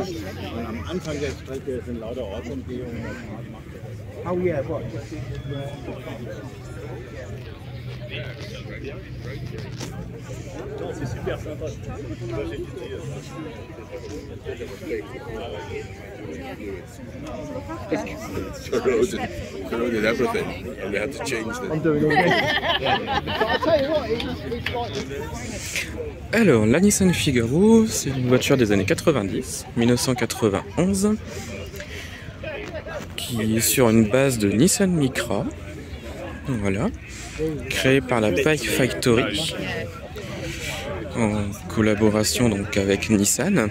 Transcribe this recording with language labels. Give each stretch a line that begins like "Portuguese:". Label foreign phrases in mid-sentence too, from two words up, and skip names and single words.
German: Und am Anfang der Strecke sind lauter Ortsumgehungen.
English: Oh yeah, what?
French: C'est super sympa.
English: Corroded everything, and they had to change them. I'm doing all
French: Alors, la Nissan Figaro, c'est une voiture des années 90, 1991, qui est sur une base de Nissan Micra, voilà, créée par la Bike Factory, en collaboration donc avec Nissan.